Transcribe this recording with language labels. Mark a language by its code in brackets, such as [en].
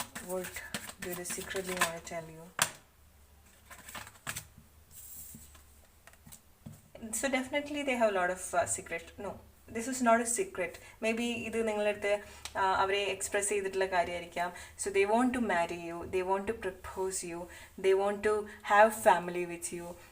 [en] What do they secretly want to tell you? So definitely they have a lot of secret. No, this is not a secret. [ml] Maybe ഇത് നിങ്ങളടുത്ത് അവരെ express ചെയ്തിട്ടുള്ള കാര്യമായിരിക്കാം. [en] So they want to marry you, they want to propose you, they want to have family with you.